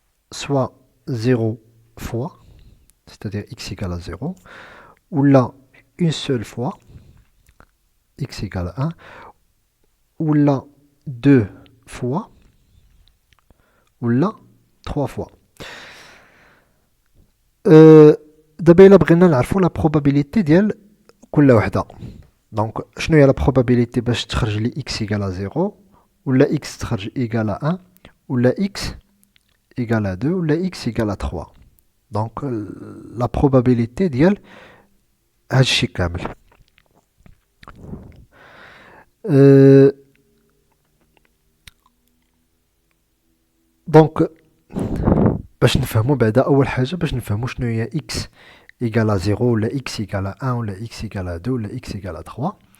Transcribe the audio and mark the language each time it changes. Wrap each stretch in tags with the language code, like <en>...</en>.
<fr>soit 0 fois, c'est-à-dire x égale à 0, ou là une seule fois, x égale à 1, ou là 2 fois, ou là 3 fois.</fr> <ar>دابا إلا بغينا نعرفو لا probabilité ديال كل وحدة. دونك شنو هي لا probabilité باش تخرج لي x égale à 0 ولا x تخرج égale à 1 ولا x égale à 2 ولا x égale à 3. دونك لا probabilité ديال هادشي كامل. دونك باش نفهمو بعدا أول حاجة باش نفهمو شنو هي x égale à 0 ولا x égale à 1 ولا x égale à 2 ولا x égale à 3.</ar>